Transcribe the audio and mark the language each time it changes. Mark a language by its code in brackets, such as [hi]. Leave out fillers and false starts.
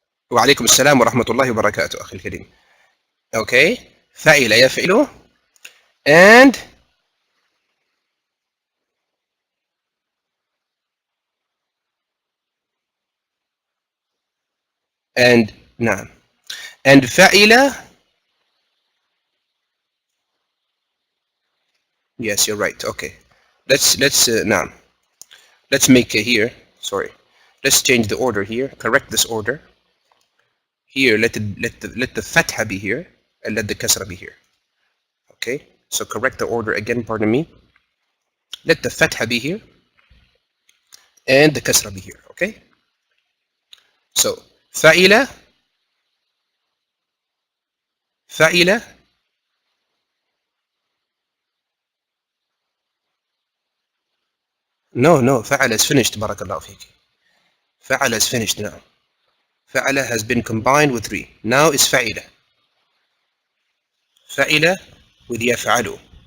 [ar] وعليكم السلام ورحمة الله وبركاته أخي الكريم. [en] Okay, [ar] فعل يفعل and نعم and فعل. [en] Yes, you're right. Okay, let's [ar] نعم. [en] Let's make here. Sorry, let's change the order here. Correct this order. Here, let the fatha be here and let the kasra be here. Okay, so correct the order again. Pardon me. Let the fatha be here and the kasra be here. Okay. So فعل فعل. No, فعل is finished. [ar] بارك الله فيك. [en] فعل is finished now. فعل has been combined with three. Now is فعل. فعل with يفعل.